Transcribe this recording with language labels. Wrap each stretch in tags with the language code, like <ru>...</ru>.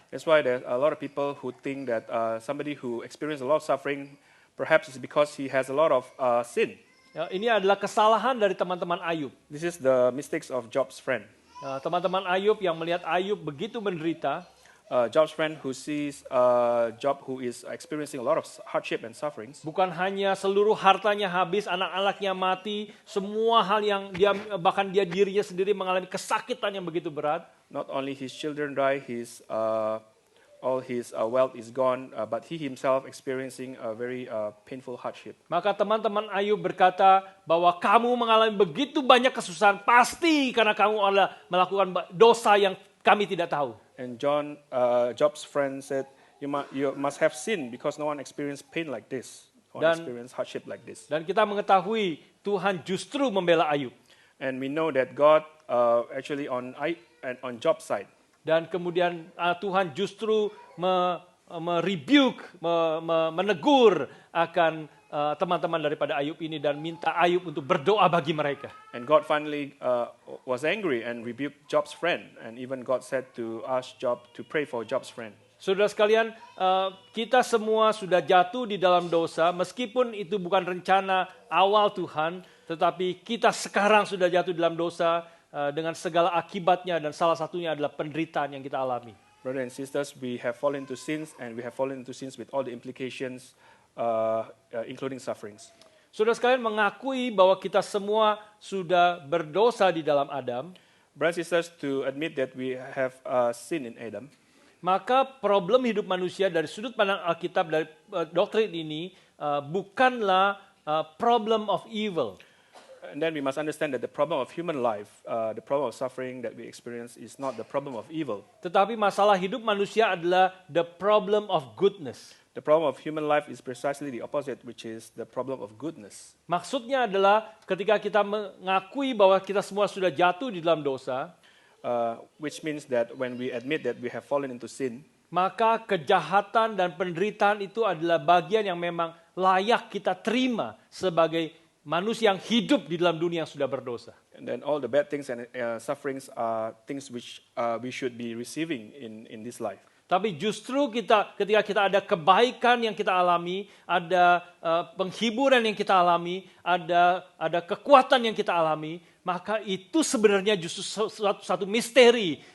<en>That's why there's a lot of people who think that somebody who experienced a lot of suffering, perhaps it's because he has a lot of sin.</en> <id>Ya, ini adalah kesalahan dari teman-teman Ayub.</id> <en>This is the mistakes of Job's friend.</en> <id>Teman-teman Ayub yang melihat Ayub begitu menderita,</id> <en>Job's friend who sees Job who is experiencing a lot of hardship and sufferings.</en> <id>bukan hanya seluruh hartanya habis, anak-anaknya mati, semua hal yang bahkan dia dirinya sendiri mengalami kesakitan yang begitu berat.</id> <en>Not only his children die, all his wealth is gone, but he himself experiencing a very painful hardship.</en> <id>Maka teman-teman Ayub berkata bahwa kamu mengalami begitu banyak kesusahan pasti karena kamu adalah melakukan dosa yang kami tidak tahu.</id> <en>And Job's friend said, you must have sinned because no one experienced pain like this, or experienced hardship like this.</en> <id>Dan kita mengetahui Tuhan justru membela Ayub.</id> <en>And we know that God actually on Job's side.</en> <id>Dan kemudian Tuhan justru menegur akan teman-teman daripada Ayub ini dan minta Ayub untuk berdoa bagi mereka.</id> <en>And God finally was angry and rebuked Job's friend. And even God said to ask Job to pray for Job's friend.</en> <id>Saudara sekalian, kita semua sudah jatuh di dalam dosa, meskipun itu bukan rencana awal Tuhan, tetapi kita sekarang sudah jatuh dalam dosa dengan segala akibatnya dan salah satunya adalah penderitaan yang kita alami.</id> <en>Brothers and sisters, we have fallen into sins and we have fallen into sins with all the implications, including sufferings.</en> <id>Saudara sekalian mengakui bahwa kita semua sudah berdosa di dalam Adam,</id> <en>Brothers and sisters, to admit that we have sin in Adam,</en> <id>maka problem hidup manusia dari sudut pandang Alkitab dari doktrin ini bukanlah</id> <en>problem of evil. and then we must understand that the problem of human life, the problem of suffering that we experience is not the problem of evil.</en> <id>Tetapi masalah hidup manusia adalah</id> <en>the problem of goodness. The problem of human life is precisely the opposite, which is the problem of goodness.</en> <id>Maksudnya adalah ketika kita mengakui bahwa kita semua sudah jatuh di dalam dosa,</id> <en>Which means that when we admit that we have fallen into sin,</en> <id>maka kejahatan dan penderitaan itu adalah bagian yang memang layak kita terima sebagai manusia yang hidup di dalam dunia yang sudah berdosa.</id> <en>and then all the bad things and sufferings are things which we should be receiving in this life.</en> <id>Tapi justru ketika kita ada kebaikan yang kita alami, ada penghiburan yang kita alami, ada kekuatan yang kita alami, maka itu sebenarnya justru satu misteri.</id>